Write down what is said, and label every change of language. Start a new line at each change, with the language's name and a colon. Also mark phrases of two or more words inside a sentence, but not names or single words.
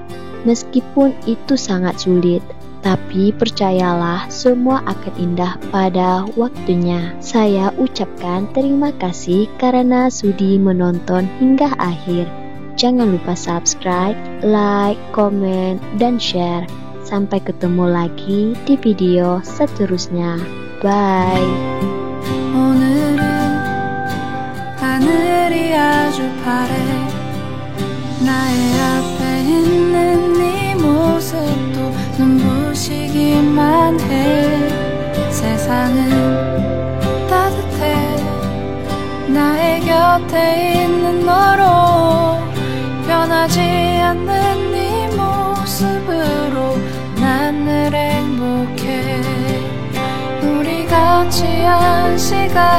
Indonesian: Meskipun itu sangat sulit, tapi percayalah semua akan indah pada waktunya. Saya ucapkan terima kasih karena sudi menonton hingga akhir. Jangan lupa subscribe, like, komen, dan share. Sampai ketemu lagi di video seterusnya. Bye.
Korean: 오늘은 하늘이 아주 파래 나의 앞에 있는 네 모습도 눈부시기만 해 세상은 따뜻해 나의 곁에 있는 너로 변하지 않는 네 모습으로 난 늘 행복해 우리 같이 한 시간